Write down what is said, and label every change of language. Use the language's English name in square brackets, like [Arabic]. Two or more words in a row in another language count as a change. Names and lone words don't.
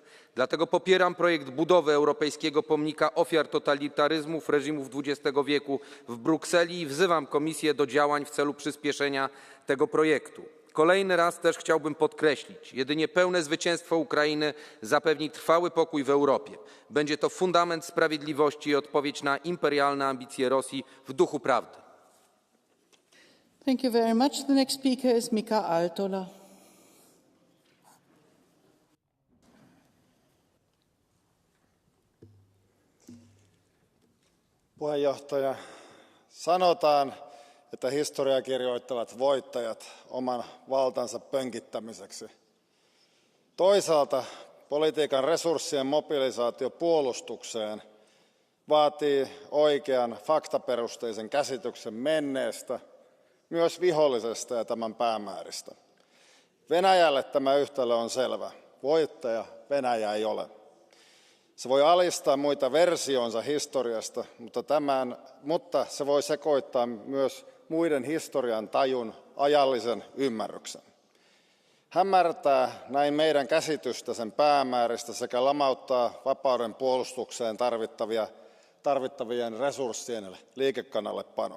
[Polish] Dlatego popieram projekt budowy Europejskiego Pomnika Ofiar Totalitaryzmów Reżimów XX wieku w Brukseli i wzywam Komisję do działań w celu przyspieszenia tego projektu. Kolejny raz też chciałbym podkreślić, jedynie pełne zwycięstwo Ukrainy zapewni trwały pokój w Europie. Będzie to fundament sprawiedliwości i odpowiedź na imperialne ambicje Rosji w duchu prawdy. [English] Thank you very much. The next speaker is Mika Aaltola. [Finnish] Puheenjohtaja, sanotaan, että historiaa kirjoittavat voittajat oman valtansa pönkittämiseksi. Toisaalta politiikan resurssien mobilisaatio puolustukseen vaatii oikean faktaperusteisen käsityksen menneestä, myös vihollisesta ja tämän päämääristä. Venäjälle tämä yhtälö on selvä. Voittaja Venäjä ei ole. Se voi alistaa muita versioonsa historiasta, mutta se voi sekoittaa myös muiden historian tajun ajallisen ymmärryksen. Hämärtää näin meidän käsitystä sen päämääristä sekä lamauttaa vapauden puolustukseen tarvittavien resurssien liikekannallepanon.